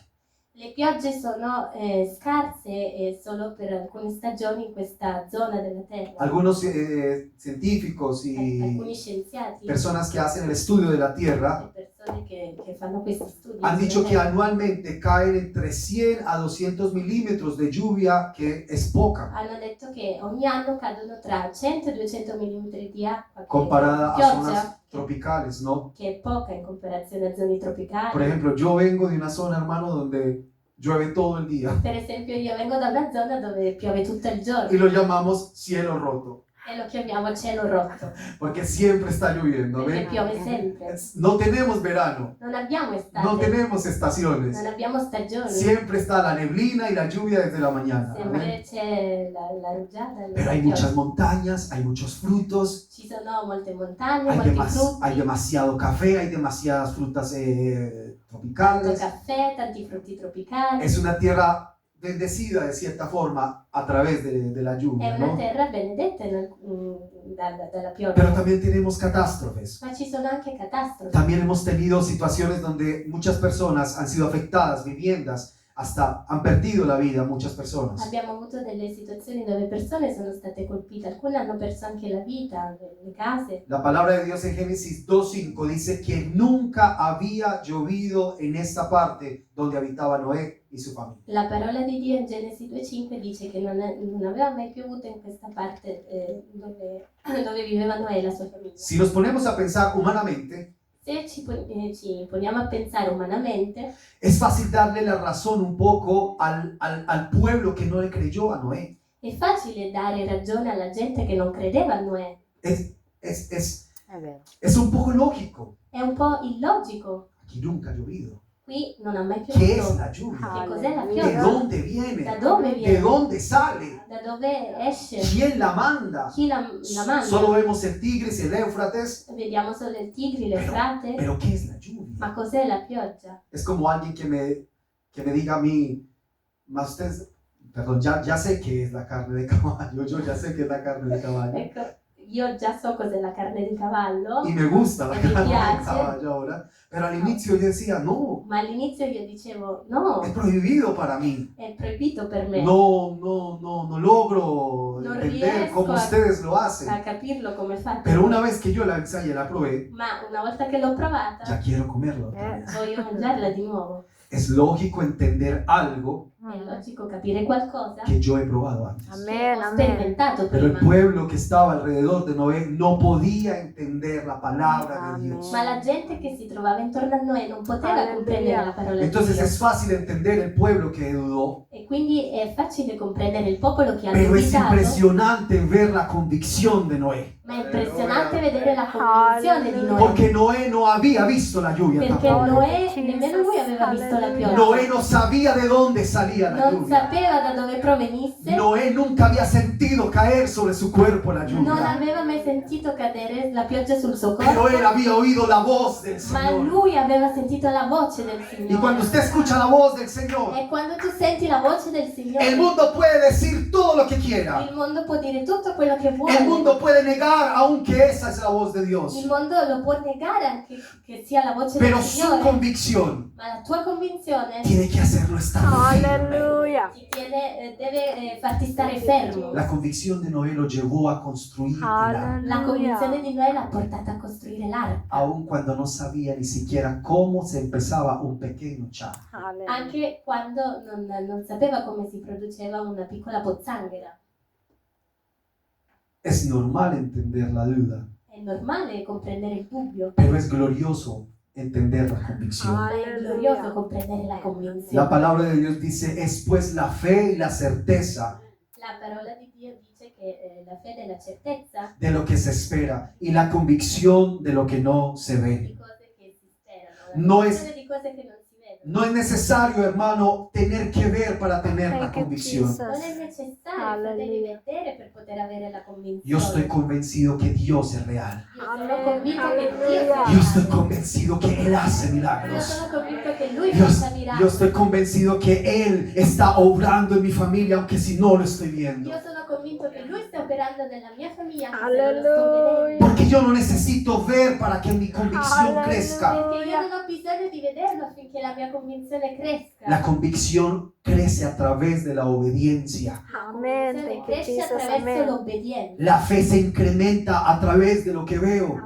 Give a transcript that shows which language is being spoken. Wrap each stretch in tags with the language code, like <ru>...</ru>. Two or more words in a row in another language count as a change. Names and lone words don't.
<it>Le piogge sono scarse e solo per alcune stagioni in questa zona della terra.</it> <es>Algunos científicos y</es> <it>Alcuni scienziati</it> <es>personas que hacen el estudio de la tierra</es> <it>e persone che fanno questi studi</it> <es>han dicho</es> <it>sulla</it> <es>que</es> <it>terra</it> <es>anualmente caen entre 100 a 200 milímetros de lluvia, que es poca,</es> <it>hanno detto che ogni anno cadono tra 100 e 200 mm di acqua,</it> <es>comparada a</es> <it>pioggia,</it> <es>zonas tropicales, ¿no?</es> <it>che è poca in comparazione a zone tropicali.</it> <es>Por ejemplo, yo vengo de una zona, hermano, donde llueve todo el día</es> <it>Per esempio io vengo da una zona dove piove tutto il giorno</it> <es>y lo llamamos cielo roto,</es> <it>e lo chiamiamo cielo rotto,</it> <es>porque siempre está lloviendo,</es> <it>perché</it> <es>¿ven?</es> <it>piove sempre.</it> <es>No tenemos verano,</es> <it>Non abbiamo estate,</it> <es>no tenemos estaciones,</es> <it>non abbiamo stagioni,</it> <es>siempre está la neblina y la lluvia desde la mañana.</es> <it>sempre</it> <es>Amén.</es> <it>c'è la rugiada e</it> <es>Pero</es> <it>la</it> <es>hay</es> <it>pioggia.</it> <es>muchas montañas, hay muchos frutos,</es> <it>Ci sono molte montagne,</it> <es>hay,</es> <it>molti</it> <es>hay</es> <it>frutti,</it> <es>demasiado café, hay demasiadas frutas</es> <it>tanto</it> <es>tropicales.</es> <it>caffè, tanti frutti tropicali.</it> <es>Es una tierra bendecida de cierta forma a través de la</es> <it>È</it> <es>lluvia,</es> <it>una</it> <es>¿no?</es> <it>terra benedetta dalla pioggia.</it> <es>Pero también tenemos catástrofes.</es> <it>Ma ci sono anche catastrofi.</it> <es>También hemos tenido situaciones donde muchas personas han sido afectadas, viviendas, hasta han perdido la vida muchas personas.</es> <it>Abbiamo avuto delle situazioni dove persone sono state colpite, alcune hanno perso anche la vita, le case.</it> <es>La palabra de Dios en Génesis 2:5 dice que nunca había llovido en esta parte donde habitaba Noé y su familia.</es> <it>La parola di Dio in Genesi 2,5 dice che non aveva mai piovuto in questa parte dove viveva Noè e la sua famiglia.</it> <es>Si nos ponemos a pensar humanamente,</es> <it>Se ci poniamo a pensare umanamente,</it> <es>es fácil darle la razón un poco al pueblo que no le creyó a Noé.</es> <it>è facile dare ragione alla gente che non credeva a Noè.</it> <es>Es</es> <it>È vero.</it> <es>un poco lógico.</es> <it>È un po' illogico.</it> <es>Aquí nunca ha llovido.</es> <it>qui non ha mai</it> <es>¿Qué es</es> <it>piovuto.</it> <es>la lluvia?</es> <it>Che cos'è la</it> <es>¿De</es> <it>pioggia?</it> <es>dónde viene?</es> <it>Da dove</it> <es>¿De</es> <it>viene?</it> <es>dónde sale?</es> <it>Da dove esce?</it> <es>¿Quién la manda?</es> <it>Chi la manda?</it> <es>Solo vemos el Tigris y el Éufrates,</es> <it>Vediamo solo il Tigri, l'Eufrate.</it> <es>pero ¿qué es la lluvia?</es> <it>Ma cos'è la pioggia?</it> <es>Es como alguien que me diga a mí, más ustedes, perdón, ya sé qué es la carne de caballo, yo ya sé qué es la carne de caballo.</es> <it>Ecco, io già so cos'è la carne di cavallo,</it> <es>Y me gusta la</es> <it>Me</it> <es>carne de</es> <it>piace.</it> <es>caballo ahora, pero al inicio yo decía, no,</es> <it>ma all'inizio io dicevo no,</it> <es>es prohibido para mí.</es> <it>è proibito per me.</it> <es>No logro</es> <it>No</it> <es>entender</es> <it>riesco</it> <es>cómo ustedes lo hacen.</es> <it>A capirlo come fate.</it> <es>Pero una vez que yo la ensayé, la probé,</es> <it>Ma una volta che l'ho provata,</it> <es>ya quiero comerlo otra vez.</es> <it>voglio mangiarla di nuovo.</it> <es>Es lógico entender algo</es> <it>È logico capire qualcosa</it> <es>que yo he probado antes.</es> <it>che</it> <es>Amen,</es> <it>ho</it> <es>amen.</es> <it>sperimentato</it> <es>Pero el</es> <it>prima.</it> <es>pueblo que estaba alrededor de Noé no podía entender la palabra de Dios.</es> <it>Ma la gente che si trovava intorno a noi non poteva Alleluia. comprendere la parola di</it> <es>Entonces</es> <it>Dio.</it> <es>es fácil entender el pueblo que dudó,</es> <it>E quindi è facile comprendere il popolo che ha</it> <es>pero es</es> <it>dubitato,</it> <es>impresionante ver la convicción de Noé.</es> <it>ma è impressionante vedere la convinzione di Noè.</it> <es>Porque Noé no había visto la lluvia</es> <it>Perché</it> <es>tampoco.</es> <it>Noè, nemmeno lui aveva visto la pioggia.</it> <es>Noé no sabía de dónde salía la</es> <it>Non</it> <es>lluvia.</es> <it>sapeva da dove provenisse,</it> <es>Noé nunca había sentido caer sobre su cuerpo la</es> <it>non</it> <es>lluvia.</es> <it>aveva mai sentito cadere la pioggia sul suo</it> <es>Pero</es> <it>corpo,</it> <es>él había oído la voz del</es> <it>ma</it> <es>Señor.</es> <it>lui aveva sentito la voce del</it> <es>Y cuando</es> <it>Signore.</it> <es>usted escucha la voz del Señor,</es> <it>E quando tu senti la voce del</it> <es>el</es> <it>Signore,</it> <es>mundo puede decir todo lo que quiera.</es> <it>il mondo può dire tutto quello che</it> <es>El</es> <it>vuole.</it> <es>mundo puede negar, aunque esa es la voz de</es> <it>Il</it> <es>Dios.</es> <it>mondo lo può negare anche che sia la voce</it> <es>Pero</es> <it>del</it> <es>su</es> <it>Signore,</it> <es>convicción</es> <it>ma la tua convinzione</it> <es>tiene que hacerlo estar firme.</es> <it>Alleluia. deve farti stare fermo.</it> <es>La convicción de Noé lo llevó a construir el arca,</es> <it>La convinzione Alleluia. di Noè l'ha portata a costruire l'arca,</it> <es>aun cuando no sabía ni siquiera cómo se empezaba un pequeño charco.</es> <it>Alleluia. anche quando non sapeva come si produceva una piccola pozzanghera.</it> <es>Es normal entender la duda,</es> <it>È normale comprendere il dubbio,</it> <es>pero es glorioso entender la convicción.</es> <it>ma è glorioso comprendere la convinzione.</it> <es>La palabra de Dios dice, es pues la fe y la certeza</es> <it>La parola di Dio dice che la fede è la certezza</it> <es>de lo que se espera y la convicción de lo que no se ve.</es> <it>di cose che si sperano,</it> <es>No</es> <it>la</it> <es>es-</es> <it>convinzione di cose che non si vedono.</it> <es>No es necesario, hermano, tener que ver para tener la</es> <en>Thank you,</en> <es>convicción.</es> <it>Non è</it> <en>Jesus.</en> <it>necessario devi vedere per poter avere la convinzione.</it> <es>Yo estoy convencido que Dios es real.</es> <it>Io sono convinto che Dio Alleluia.</it> <es>Yo</es> <it>sia</it> <es>estoy convencido que Él hace</es> <it>Io</it> <es>milagros.</es> <it>sono convinto che Lui</it> <es>Yo,</es> <it>faccia</it> <es>yo</es> <it>miracoli.</it> <es>estoy convencido que Él está obrando en mi familia, aunque si no lo estoy viendo.</es> <it>Io sono convinto che Lui sta operando nella mia famiglia anche se non lo sto Alleluia. vedendo.</it> <es>Porque yo no necesito ver para que mi convicción Aleluya. crezca.</es> <it>Perché io non ho bisogno di vederlo affinché la mia convinzione cresca.</it> <es>La convicción crece a través de la obediencia.</es> <it>La Amen. convinzione</it> <en>Thank you,</en> <it>cresce</it> <en>Jesus.</en> <it>attraverso Amen. l'obbedienza.</it> <es>La fe se incrementa a través de lo que veo.</es>